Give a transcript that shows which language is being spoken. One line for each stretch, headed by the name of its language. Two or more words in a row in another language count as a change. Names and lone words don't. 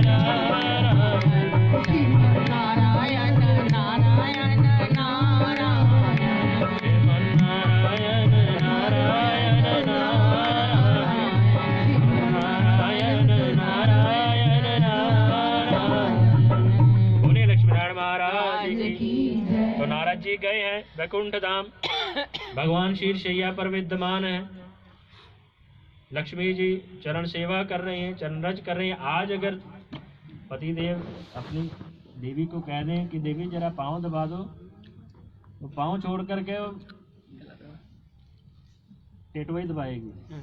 Hindi: नारायण, नारायण नारायण नारायण, श्रीमन नारायण नारायण नारायण, नारायण नारायण। बोलिए लक्ष्मीनारायण महाराज की। तो नारद जी गए हैं वैकुंठ धाम, भगवान शीर्षैया पर विद्यमान है। लक्ष्मी जी चरण सेवा कर रहे हैं, चरण रज कर रहे हैं। आज अगर पति देव अपनी देवी को कह दें कि देवी जरा पाँव दबा दो, तो पाँव छोड़ करके वो टेटवा ही दबाएगी।